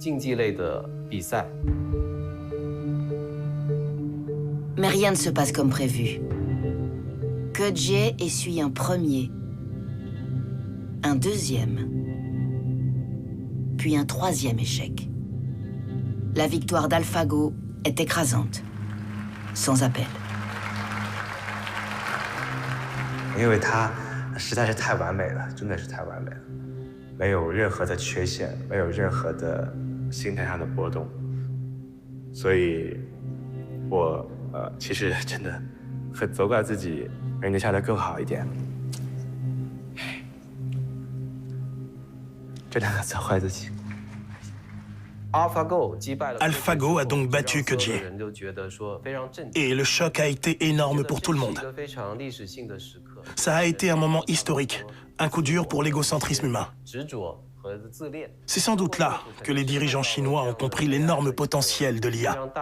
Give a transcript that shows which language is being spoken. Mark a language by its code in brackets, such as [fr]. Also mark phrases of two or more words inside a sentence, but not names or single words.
[fr] Mais rien ne se passe comme prévu. Ke Jie essuie un premier, un deuxième, puis un troisième échec. La victoire d'AlphaGo est écrasante, sans appel. [zh] 因为它实在是太完美了，真的是太完美了，没有任何的缺陷，没有任何的心态上的波动，所以我其实真的很责怪自己，让人家下得更好一点。这两个责怪自己。 [fr] AlphaGo a donc battu Ke Jie. Et le choc a été énorme pour tout le monde. Ça a été un moment historique, un coup dur pour l'égocentrisme humain. C'est sans doute là que les dirigeants chinois ont compris l'énorme potentiel de l'IA.